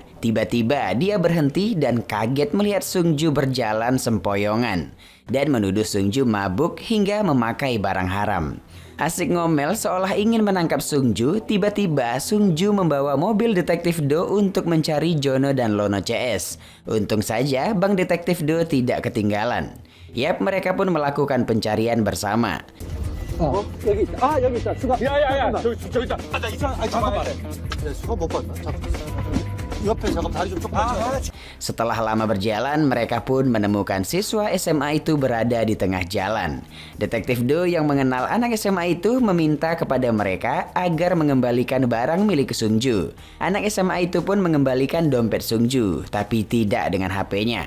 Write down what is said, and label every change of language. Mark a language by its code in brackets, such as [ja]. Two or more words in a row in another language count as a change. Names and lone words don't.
[id] Tiba-tiba dia berhenti dan kaget melihat Sung Ju berjalan sempoyongan dan menuduh Sung Ju mabuk hingga memakai barang haram. Asik ngomel seolah ingin menangkap Sung Ju, tiba-tiba Sung Ju membawa mobil Detektif Do untuk mencari Jono dan Lono CS. Untung saja Bang Detektif Do tidak ketinggalan. Yap, mereka pun melakukan pencarian bersama. [ko] 여기 있다. 아, 여기 있다. 수갑. 야야야, 저기 있다. 아, 나 이상. 아, 잠깐만. 야, 수갑 못 봤나? 잠깐. 옆에 잠깐 다리 좀 좁혀줘. [id] Setelah lama berjalan, mereka pun menemukan siswa SMA itu berada di tengah jalan. Detektif Do yang mengenal anak SMA itu meminta kepada mereka agar mengembalikan barang milik Sung Ju. Anak SMA itu pun mengembalikan dompet Sung Ju, tapi tidak dengan HP-nya.